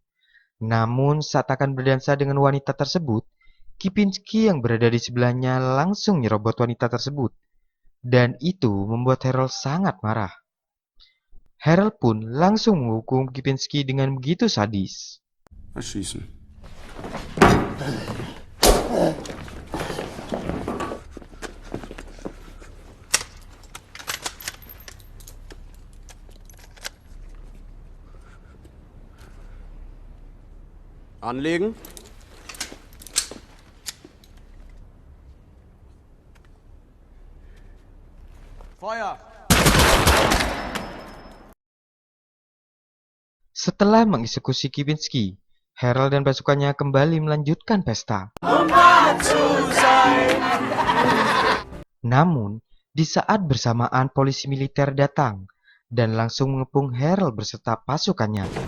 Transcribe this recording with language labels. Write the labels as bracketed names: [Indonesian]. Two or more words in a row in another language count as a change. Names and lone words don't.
[Indonesian] Namun saat akan berdansa dengan wanita tersebut, Kipinski yang berada di sebelahnya langsung nyerobot wanita tersebut. Dan itu membuat Harold sangat marah. Harold pun langsung menghukum Kipinski dengan begitu sadis. [German] Erschießen. Anlegen. Feuer! [Indonesian] Setelah mengeksekusi Kipinski, Harold dan pasukannya kembali melanjutkan pesta. Namun, di saat bersamaan polisi militer datang dan langsung mengepung Harold beserta pasukannya.